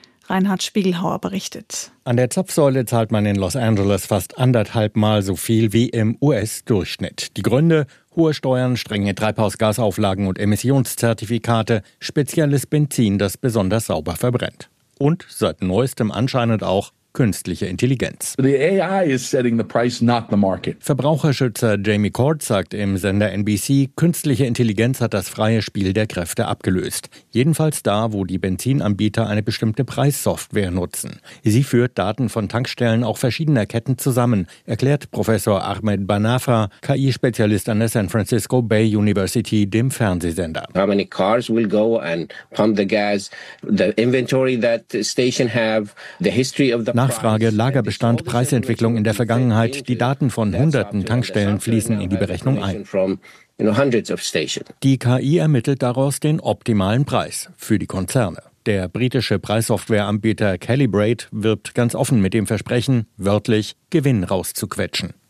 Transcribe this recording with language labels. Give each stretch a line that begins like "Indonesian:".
German: Reinhard Spiegelhauer berichtet. An der Zapfsäule zahlt man in Los Angeles fast anderthalb Mal so viel wie im US-Durchschnitt. Die Gründe? Hohe Steuern, strenge Treibhausgasauflagen und Emissionszertifikate, spezielles Benzin, das besonders sauber verbrennt. Und seit neuestem anscheinend auch künstliche Intelligenz.
English: The AI is setting the price, not the market.
German: Verbraucherschützer Jamie Cord sagt im Sender NBC, künstliche Intelligenz hat das freie Spiel der Kräfte abgelöst. Jedenfalls da, wo die Benzinanbieter eine bestimmte Preissoftware nutzen. Sie führt Daten von Tankstellen auch verschiedener Ketten zusammen, erklärt Professor Ahmed Banafa, KI-Spezialist an der San Francisco Bay University, dem Fernsehsender.
English: How many cars will go and pump the gas, the inventory that station have, the history of
German: Nachfrage, Lagerbestand, Preisentwicklung in der Vergangenheit, die Daten von hunderten Tankstellen fließen in die Berechnung ein. Die KI ermittelt daraus den optimalen Preis für die Konzerne. Der britische Preissoftwareanbieter Calibrate wirbt ganz offen mit dem Versprechen, wörtlich Gewinn rauszuquetschen.